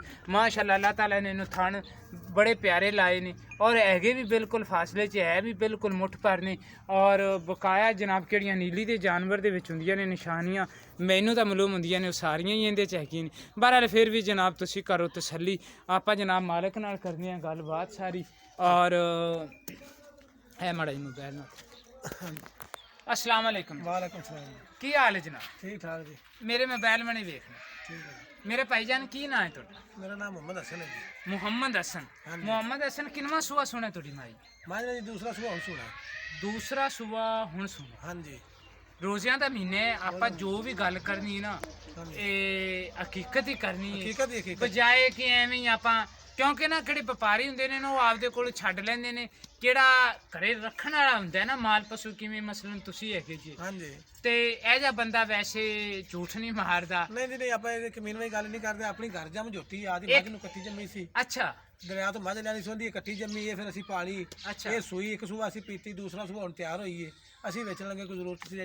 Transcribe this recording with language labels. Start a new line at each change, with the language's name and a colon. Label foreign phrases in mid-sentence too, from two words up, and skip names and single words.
Punjabi: ਮਾਸ਼ਾਅੱਲਾਹ ਅੱਲਾਹ ਤਾਲਾ ਨੇ ਇਨ੍ਹੂੰ ਥਣ ਬੜੇ ਪਿਆਰੇ ਲਾਏ ਨੇ ਔਰ ਹੈਗੇ ਭੀ ਬਿਲਕੁਲ ਫ਼ਾਸਲੇ ਚ ਹੈ ਭੀ ਬਿਲਕੁਲ ਮੁੱਠ ਪਰ ਨੇ ਔਰ ਬਕਾਇਆ ਜਨਾਬ ਕੇੜੀਆਂ ਨੀਲੀ ਦੇ ਜਾਨਵਰ ਦੇ ਵਿਚ ਹੁੰਦੀਆਂ ਨੇ ਨਿਸ਼ਾਨੀਆਂ ਮੈਨੂੰ ਤਾਂ ਮਾਲੂਮ ਹੁੰਦੀਆਂ ਨੇ ਸਾਰੀਆਂ ਹੀ ਇਹਦੇ ਚ ਹੈਗੀਆਂ ਨੇ। ਬਹਰਹਾਲ ਫਿਰ ਭੀ ਜਨਾਬ ਤੁਸੀਂ ਕਰੋ ਤਸੱਲੀ। ਆਪ ਜਨਾਬ ਮਾਲਕ ਨਾਲ ਕਰਨੀ ਹੈ ਗੱਲਬਾਤ ਸਾਰੀ ਔਰ ਹੈ ਮਾੜਾ ਜੀ ਮੋਬਾਈਲ ਨਾਲ।
Arabic: السلام عليكم. وعليكم السلام.
Punjabi: ਕੀ ਹਾਲ ਹੈ ਜਨਾਬ? ਠੀਕ ਠਾਕ ਜੀ।
Urdu: میرے موبائل میں نہیں دیکھنا.
Punjabi: ਠੀਕ ਹੈ ਜੀ। ਮੇਰੇ ਭਾਈਜਾਨ ਕੀ ਨਾ ਹੈ ਤੁਹਾਡਾ? ਮੇਰਾ ਨਾਮ ਮੋਹੰਮਦ ਹਸਨ ਹੈ ਜੀ। मुहम्मद हसन। ਹਾਂ ਜੀ। ਮੁਹੰਮਦ ਹਸਨ ਕਿਨਵਾ ਸੂਆ ਸੁਨੇ ਤੁਹਾਡੀ ਮਾਈ? ਮਾਜਰਾ ਜੀ ਦੂਸਰਾ ਸੁਬਹ ਹੁਣ ਸੁਨਾ। ਦੂਸਰਾ ਸੂਆ ਹੁਣ ਸੁਨੇ। ਹਾਂ ਜੀ। ਰੋਜ਼ੀਆਂ ਦਾ ਮਹੀਨੇ ਆਪ ਜੋ ਭੀ ਗੱਲ ਕਰਨੀ ਹੈ ਨਾ ਹਾਂ ਜੀ। ਹਕੀਕਤ ਹੀ ਕਰਨੀ ਹੈ ਹਕੀਕਤ ਹੀ ਹਕੀਕਤ। ਬਜਾਏ ਕਿ ਏਵੇਂ ਹੀ ਆਪ ਕਿਉਂਕਿ ਨਾ ਕਿਹੜੇ ਵਪਾਰੀ ਹੁੰਦੇ ਨੇ ਨਾ ਵੋ ਆਪਦੇ ਕੋਲ ਛੱਡ ਲੈਂਦੇ ਨੇ ਕਿਹੜਾ ਘਰੇ ਰੱਖਣ ਵਾਲਾ ਹੁੰਦਾ ਹੈ ਨਾ ਮਾਲ ਪਸ਼ੂ ਕਿਵੇਂ ਮਸਲਨ ਤੁਸੀਂ ਹੈਗੇ ਜੀ ਹਾਂ ਜੀ। ते ਇਹ ਜਿਹਾ ਬੰਦਾ ਵੈਸੇ ਝੂਠ ਨਹੀਂ ਮਾਰਦਾ। ਨਹੀਂ ਜੀ ਨਹੀਂ ਆਪਾਂ ਇਹ ਕਮੀਨ ਵਿੱਚ ਗੱਲ ਨਹੀਂ ਕਰਦੇ ਆਪਣੀ ਘਰ ਜੰਮ ਜੋਤੀ ਆਦੀ ਮੱਝ ਨੂੰ ਕੱਟੀ ਜੰਮੀ ਸੀ ਅੱਛਾ ਦਰਿਆ ਤੋਂ ਮੱਝ ਲੈਣੀ ਸੀ ਕੱਟੀ ਜੰਮੀ ਇਹ ਫਿਰ ਅਸੀਂ ਪਾਲੀ ਅੱਛਾ। ਇਹ ਸੂਈ ਇੱਕ ਸੂਆ ਅਸੀਂ ਪੀਤੀ ਦੂਸਰਾ ਸੂਆ ਹੁਣ ਤਿਆਰ ਹੋਈ ਏ ਅਸੀਂ ਵੇਚਣ ਲੱਗੇ ਕੋਈ ਜ਼ਰੂਰਤ ਸੀ ਜੋ ਵੀ